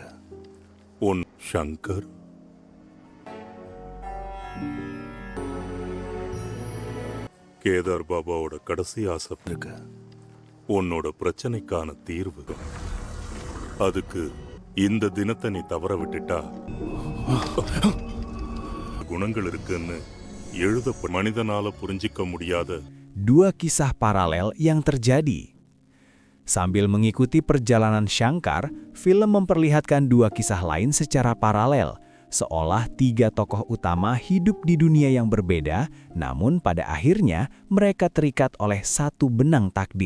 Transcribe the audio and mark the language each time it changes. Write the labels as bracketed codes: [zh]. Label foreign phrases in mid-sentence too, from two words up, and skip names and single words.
[ta] உன் ஷங்கர் கேதார் பாபாவோட கடைசி ஆசை இருக்கு. உன்னோட பிரச்சனைக்கான தீர்வு. அதுக்கு இந்த தினத்தை நீ தவற விட்டுட்டா குணங்கள் இருக்குன்னு மனிதனால புரிஞ்சிக்க முடியாத [id] Dua kisah paralel yang terjadi. Sambil mengikuti perjalanan Shankar, film memperlihatkan dua kisah lain secara paralel, seolah tiga tokoh utama hidup di dunia yang berbeda, namun pada akhirnya mereka terikat oleh satu benang takdir.